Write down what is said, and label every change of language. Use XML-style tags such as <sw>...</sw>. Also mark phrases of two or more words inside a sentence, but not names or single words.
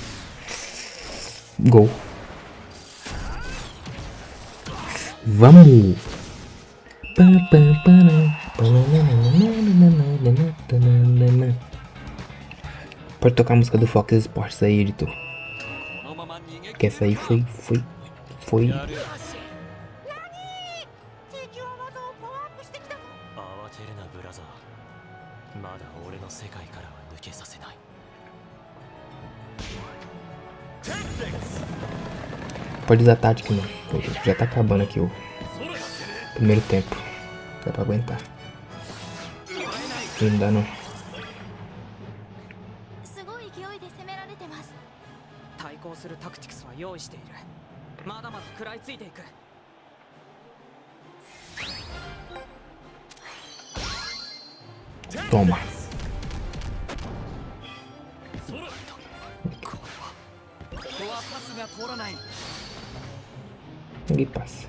<pt>Gol. Vamos! Pode tocar a música do Fox Sports aí, editor. Que essa aí foi...</pt> <ja>まだ俺の世界からは抜けさせない。</ja> <pt>Pode usar tática, não. Já tá acabando aqui o primeiro tempo. Dá pra aguentar. Não dá não.</pt> <ja>すごい勢いで攻められてます。対抗するタクティクスは用意している。まだまだ食らいついていく。</ja> <pt>Toma. Ninguém passa.</pt>